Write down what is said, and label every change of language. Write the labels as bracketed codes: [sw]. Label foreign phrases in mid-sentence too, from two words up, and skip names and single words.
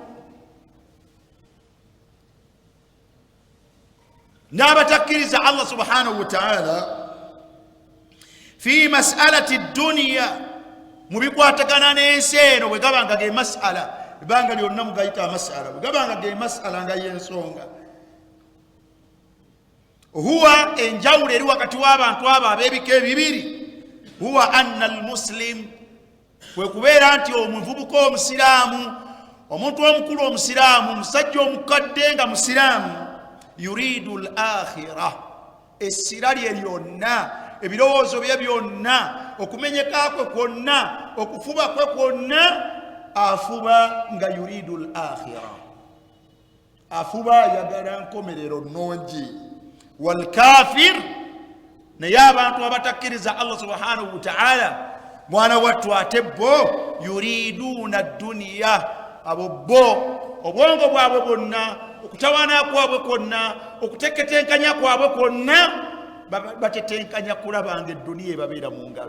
[ar] n'abatakkiriza الله سبحانه وتعالى في مسألة الدنيا, [lg] mu bikwatagana n'ensi eno bwe gabanga ge mas'ala, ebbanga lyonna mugayita mas'ala, bwe gabanga ge mas'ala nga y'ensonga, huwa enjawulo eri wakati w'abantu abo ab'ebika ebibiri, [ar] هو أن المسلم, [lg] kwe kubeera nti omuvubuka omusiraamu, omuntu omukulu omusiraamu, omusajja omukadde nga musiraamu, [ar] يريد الآخرة, [lg] essira lye lyonna, ebirowoozo bye byonna, okumenyeka kwe kwonna, okufuba kwe kwonna, afuba nga [ar] يريد الآخرة, [lg] afuba ayagala nkomerero nnungi. Walkafir, naye abantu abatakkiriza [ar] الله سبحانه وتعالى, [lg] mwana wattu ate bo [ar] يريدون الدنيا, [lg] abo bo obwongo bwabwe bwonna, okutawaana kwabwe kwonna, okuteketenkanya kwabwe kwonna, batetenkanya kulabanga edduniya ebabeera mu ngalo.